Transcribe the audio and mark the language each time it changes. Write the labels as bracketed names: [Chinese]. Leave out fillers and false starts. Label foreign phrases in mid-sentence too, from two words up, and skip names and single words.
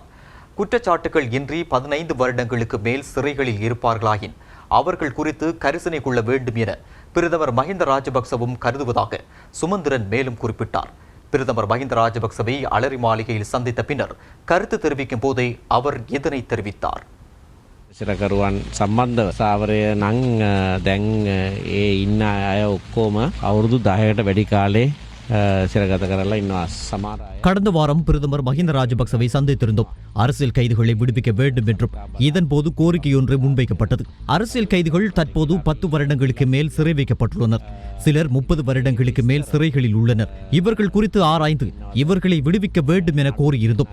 [Tamil] குற்றச்சாட்டுகள் இன்றி 15 வருடங்களுக்கு மேல் சிறைகளில் இருப்பார்களாயின் அவர்கள் குறித்து கரிசனை கொள்ள வேண்டும் என பிரதமர் மஹிந்த ராஜபக்சவும் கருதுவதாக சுமந்திரன் மேலும் குறிப்பிட்டார். பிரதமர் மஹிந்த ராஜபக்சவை அலரி மாளிகையில் சந்தித்த பின்னர் கருத்து தெரிவிக்கும் போதே அவர் இதனை தெரிவித்தார். [Sinhala] සිරකරුවන් සම්බන්ධව සාවරය නං දැන් ඒ ඉන්න අය ඔක්කෝම අවුරුදු 10කට වැඩි කාලේ සිරගත කරලා ඉන්නවා. සමහර අය [Tamil] கடந்த வாரம் பிரதமர் மஹிந்த ராஜபக்சவை சந்தித்திருந்தோம். அரசியல் கைதிகளை விடுவிக்க வேண்டும் என்றும் இதன்போது கோரிக்கை ஒன்று முன்வைக்கப்பட்டது. அரசியல் கைதிகள் தற்போது 10 வருடங்களுக்கு மேல் சிறை வைக்கப்பட்டுள்ளனர். சிலர் 30 வருடங்களுக்கு மேல் சிறைகளில் உள்ளனர். இவர்கள் குறித்து ஆராய்ந்து இவர்களை விடுவிக்க வேண்டும் என கோரியிருந்தோம்.